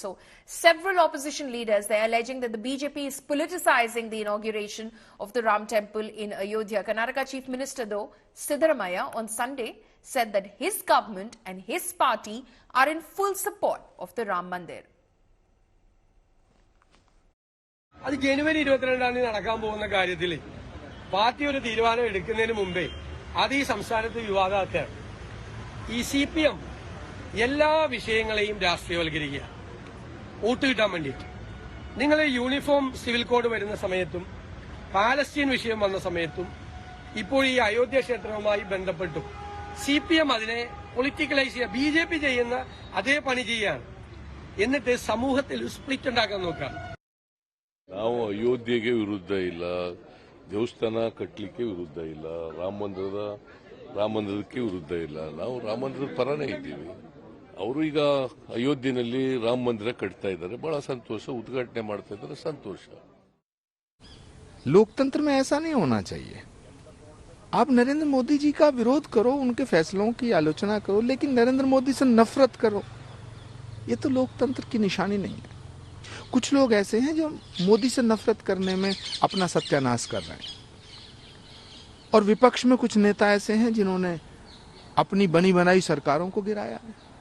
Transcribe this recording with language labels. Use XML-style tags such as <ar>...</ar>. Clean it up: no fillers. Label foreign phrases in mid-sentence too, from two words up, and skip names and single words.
<en>So, several opposition leaders, they are alleging that the BJP is politicizing the inauguration of the Ram temple in Ayodhya. Karnataka Chief Minister, though, Siddaramaiah, on Sunday said that his government and his party are in full support of the Ram Mandir.</en> <ml>അത് ജനുവരി 22 നടക്കാൻ പോകുന്ന കാര്യത്തിൽ പാർട്ടി ഒരു തീരുമാനം എടുക്കുന്നതിന് മുമ്പേ അത് ഈ സംസ്ഥാനത്ത് വിവാദമാക്കുകയാണ്. ഈ സിപിഎം എല്ലാ വിഷയങ്ങളെയും രാഷ്ട്രീയവൽക്കരിക്കുക. വോട്ട് കിട്ടാൻ വേണ്ടിയിട്ട്. നിങ്ങൾ</ml> <en>uniform civil code</en> <ml>വരുന്ന സമയത്തും പാലസ്തീൻ വിഷയം വന്ന സമയത്തും ഇപ്പോൾ ഈ അയോധ്യ ക്ഷേത്രവുമായി ബന്ധപ്പെട്ടും CPM അതിനെ പൊളിറ്റിക്കലൈസ് ചെയ്യുക, BJP ചെയ്യുന്ന അതേ പണി ചെയ്യാണ്. എന്നിട്ട് സമൂഹത്തിൽ സ്പ്ലിറ്റ് ഉണ്ടാക്കാൻ നോക്കാം.</ml> <kn>ನಾವು ಅಯೋಧ್ಯೆಗೆ ವಿರುದ್ಧ ಇಲ್ಲ, ದೇವಸ್ಥಾನ ಕಟ್ಟಲಿಕ್ಕೆ ವಿರುದ್ಧ ಇಲ್ಲ, ರಾಮ ಮಂದಿರಕ್ಕೆ ವಿರುದ್ಧ ಇಲ್ಲ. ನಾವು ರಾಮ ಮಂದಿರದ ಪರನೇ ಇದ್ದೀವಿ. ಅವರು ಈಗ ಅಯೋಧ್ಯೆಯಲ್ಲಿ ರಾಮ ಮಂದಿರ ಕಟ್ತಾ ಇದ್ದಾರೆ, ಬಹಳ ಸಂತೋಷ. ಉದ್ಘಾಟನೆ ಮಾಡ್ತಾ ಇದ್ದಾರೆ, ಸಂತೋಷ.</kn> <hi>लोकतंत्र में ऐसा नहीं होना चाहिए. आप नरेंद्र मोदी जी का विरोध करो, उनके फैसलों की आलोचना करो, लेकिन नरेंद्र मोदी से नफरत करो, ये तो लोकतंत्र की निशानी नहीं है. कुछ लोग ऐसे हैं जो मोदी से नफरत करने में अपना सत्यानाश कर रहे हैं, और विपक्ष में कुछ नेता ऐसे हैं जिन्होंने अपनी बनी बनाई सरकारों को गिराया है.</hi>